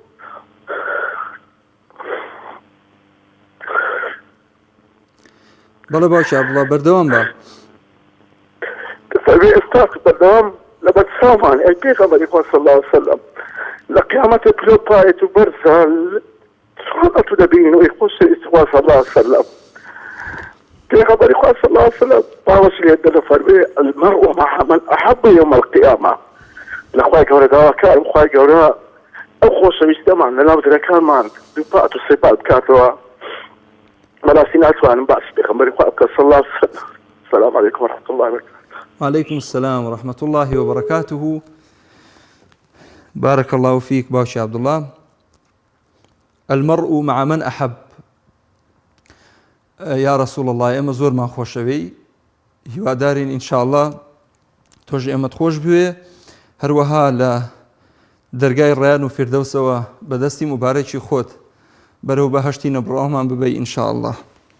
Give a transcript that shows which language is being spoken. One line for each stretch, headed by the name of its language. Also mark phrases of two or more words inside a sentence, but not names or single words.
Central Kurdish: بەڵێ باوشی عەبدوڵڵا بەردەوام بە. دەفەرمێ ئێستا بەردەوام لە بەرچاومان ئەی پێغەمبەری خوا
Arabic: صلی الله عليه وسلم
Central Kurdish: لە قیامەتە پلۆپایەت و بەرزە چۆن ئەتوو دەبین و ئەی خۆشەویستی خوا
Arabic: صلی الله عليه وسلم.
Persian: پیغمبر خدا
Arabic: صلی الله علیه وسلم
Persian: باوسیله دل
Arabic: فرمی المرء مع من احب يوم القيامه.
Central Kurdish: لخوای گەورە داواکارم خوای گەورە ئەو خۆشەویستەمان لەناو درەکانمان من دووپات و سێپات بکاتەوە بەڕاستی ناتوانم باسی پێغەمبەری خوا بکەم
Arabic: صلی الله علیه وسلم. السلام عليكم ورحمة الله وبركاته. وعليكم السلام ورحمة الله وبركاته. بارك الله فيك باوشي عبد الله. المرء مع من أحب. يا رسول الله
Central Kurdish: ئێمە زۆرمان خۆشەوی هیوادارین ئینشاءالله تۆش ئێمەت خۆش بوێ هەروەها لە دەرگای ڕەیان و فیردەوسەوە بەدەستی مبارەکی خۆت بەرەو بەهەشتی نەبڕەوەمان ببەی ئینشاءالله.